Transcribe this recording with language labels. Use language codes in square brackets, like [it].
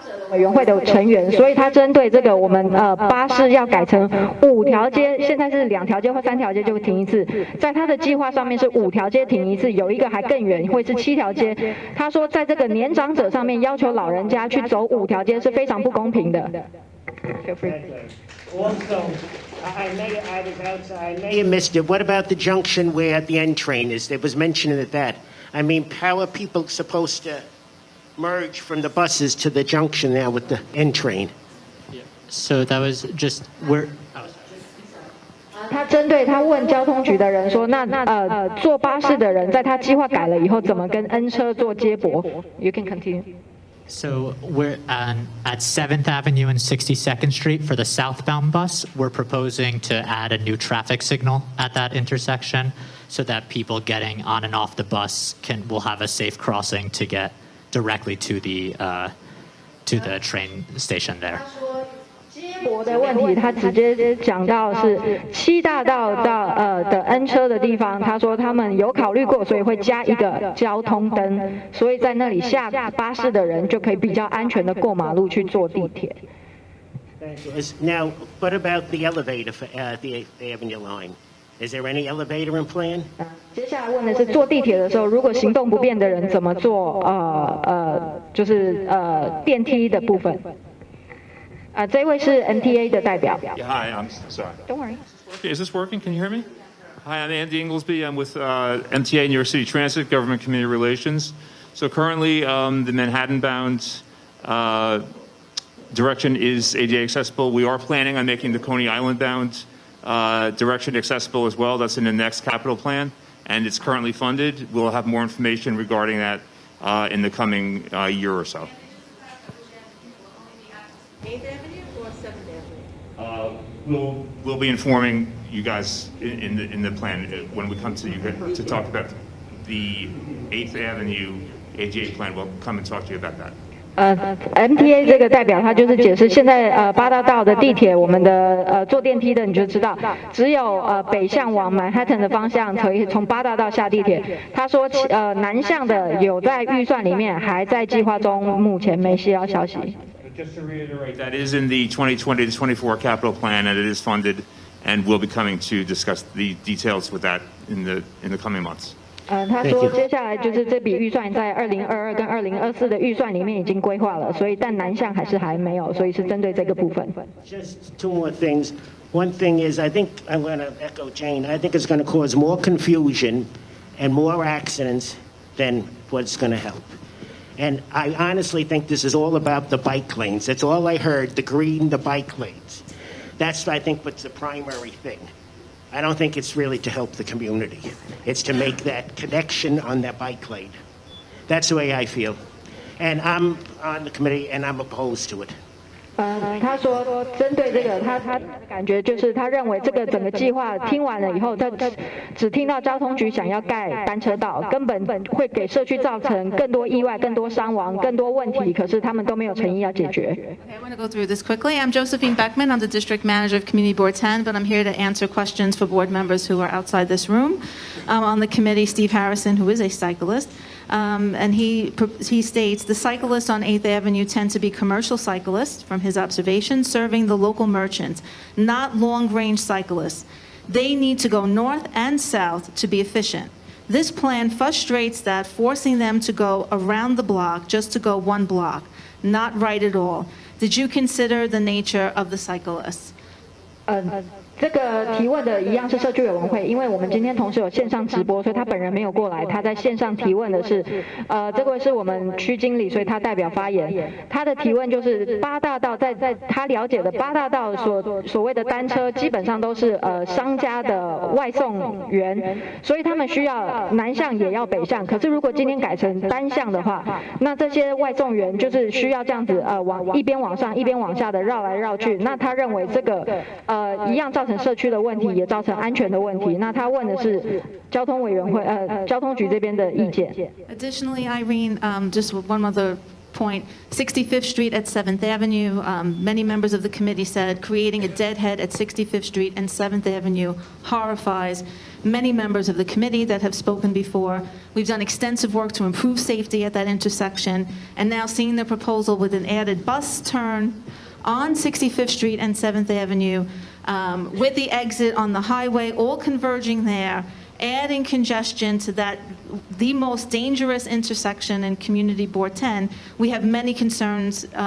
[zh] 委员会的成员，所以他针对这个我们巴士要改成5条街，现在是2条街或3条街就停一次，在他的计划上面是5条街停一次，有一个还更远，会是7条街。他说在这个年长者上面要求老人家去走5条街是非常不公平的。 [en] Also, I may have missed it. What about the junction where the N train is? There was mention of that. I mean, how are people supposed to merge from the buses to the junction now with the N train? So that was just where. [zh] 他针对他问交通局的人说，那坐巴士的人在他计划改了以后，怎么跟 N 车做接驳 ？ [en] You can continue. So we're at 7th Avenue and 62nd Street for the southbound bus. We're proposing to add a new traffic signal at that intersection so that people getting on and off the bus will have a safe crossing to get directly to the train station there. [zh] 接驳我的问题，他直接讲到是7大道的 N 车的地方，他说他们有考虑过，所以会加一个交通灯，所以在那里下巴士的人就可以比较安全的过马路去坐地铁。 [en] Now, what about the elevator for the 8th Avenue line? Is there any elevator in plan? [zh] 接下来问的是坐地铁的时候，如果行动不便的人怎么做？就是电梯的部分。这位是 MTA 的代表。 [en] Yeah, hi, I'm sorry. Don't worry. Is this working? Can you hear me? Hi, I'm Andy Inglesby. I'm with MTA New York City Transit, Government Community Relations. So currently, the Manhattan-bound direction is ADA accessible. We are planning on making the Coney Island-bound direction accessible as well. That's in the next capital plan, and it's currently funded. We'll have more information regarding that in the coming year or so. 8th Avenue or 7th Avenue? We'll be informing you guys in the plan when we come to you to talk about the 8th Avenue ADA plan. We'll come and talk to you about that. [zh] MTA 这个代表他就是解释，现在8大道的地铁，我们的坐电梯的你就知道，只有北向往曼哈顿的方向可以从8大道下地铁。他说南向的有在预算里面，还在计划中，目前没需要消息。 [en] Just to reiterate, that is in the 2020 to 24 capital plan, and it is funded, and we'll be coming to discuss the details with that in the coming months. [zh] 他说接下来就是这笔预算在2022跟2024的预算里面已经规划了，所以但南向还没有，所以是针对这个部分。 [en] Just 2 more things. One thing is, I think I'm going to echo Jane. I think it's going to cause more confusion and more accidents than what's going to help. And I honestly think this is all about the bike lanes. That's all I heard, the green, the bike lanes. That's, I think, what's the primary thing. I don't think it's really to help the community. It's to make that connection on that bike lane. That's the way I feel. And I'm on the committee, and I'm opposed to it. [zh] 他说针对这个，他感觉就是他认为这个整个计划听完了以后，他只听到交通局想要盖单车道，根本会给社区造成更多意外、更多伤亡、更多问题，可是他们都没有诚意要解决。 [en] Okay, I want to go through this quickly. I'm Josephine Beckman. I'm the District Manager of Community Board 10, but I'm here to answer questions for board members who are outside this room. On the committee, Steve Harrison, who is a cyclist. And he states the cyclists on 8th Avenue tend to be commercial cyclists, from his observation, serving the local merchants, not long-range cyclists. They need to go north and south to be efficient. This plan frustrates that, forcing them to go around the block just to go 1 block. Not right at all. Did you consider the nature of the cyclists? [zh] 这个提问的一样是社区委员会，因为我们今天同时有线上直播，所以他本人没有过来。他在线上提问的是，这位是我们区经理，所以他代表发言。他的提问就是8大道在他了解的8大道所谓的单车，基本上都是商家的外送员，所以他们需要南向也要北向。可是如果今天改成单向的话，那这些外送员就是需要这样子一边往上一边往下的绕来绕去。那他认为这个一样造成社区的问题，也造成安全的问题。那他问的是交通委员会交通局这边的意见。 [en] Additionally, Irene, just one other point, 65th Street at 7th Avenue, many members of the committee said creating a deadhead at 65th Street and 7th Avenue horrifies many members of the committee that have spoken before. We've done extensive work to improve safety at that intersection, and now seeing the proposal with an added bus turn on 65th Street and 7th Avenue, with the exit on the highway, all converging there, adding congestion to that, the most dangerous intersection in Community Board 10, we have many concerns.